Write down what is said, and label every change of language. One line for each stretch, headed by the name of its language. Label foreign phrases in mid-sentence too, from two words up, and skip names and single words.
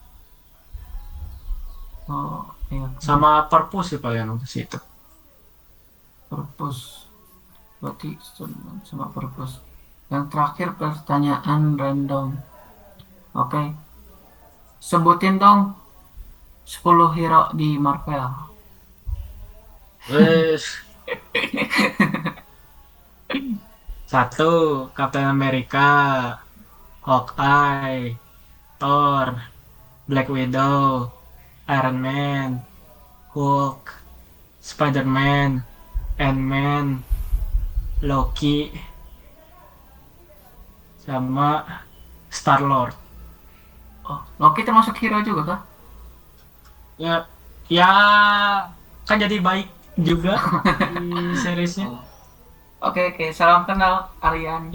Indonesian: Oh, iya. Sama perpus sih paling ke situ. Purpose. Berarti sama purpose. Yang terakhir pertanyaan random. Oke. Sebutin dong 10 hero di Marvel. Wes. 1. Captain America, Hawkeye, Thor, Black Widow, Iron Man, Hulk, Spider-Man, Ant-Man, Loki, sama Star-Lord. Oh, Loki termasuk hero juga kah? Ya, ya kan jadi baik juga di seriesnya. Oke, salam kenal Aryan.